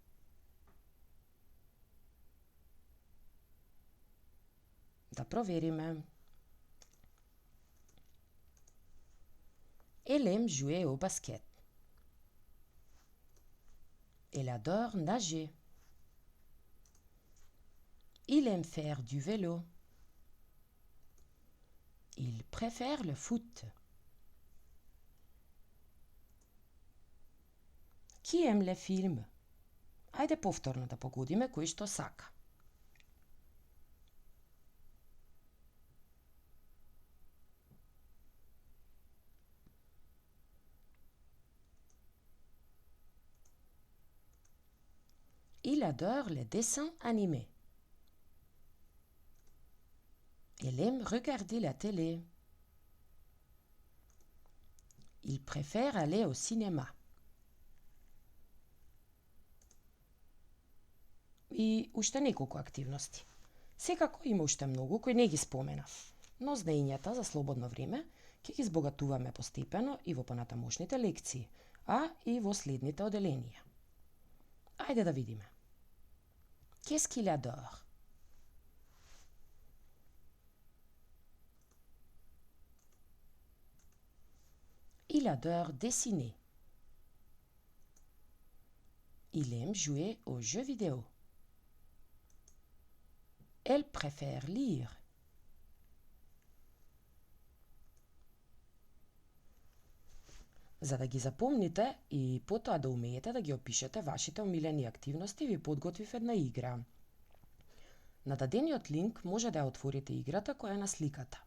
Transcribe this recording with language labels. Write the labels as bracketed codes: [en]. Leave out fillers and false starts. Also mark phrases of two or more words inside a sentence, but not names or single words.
[mk] Да провериме. [fr] Elle aime jouer au basket. Elle adore nager. Il aime faire du vélo. Il préfère le foot. Qui aime les films? [mk] Ајде повторно да погодиме кој што сака. [fr] Il adore les dessins animés. Elle aime regarder la télé. Il préfère aller au cinéma. [mk] И уште неколку активности. Секако има уште многу кои не ги споменав, но знаењата за слободно време ќе ги збогатуваме постепено и во понатамошните лекции, а и во следните оделенија. Ајде да видиме. [fr] Qu'est-ce qu'il adore? Il adore dessiner. Il aime jouer aux jeux vidéo. Elle préfère lire. [mk] За да ги запомните и потоа да умеете да ги опишете вашите омилени активности, ви подготвив една игра. На дадениот линк може да ја отворите играта која е на сликата.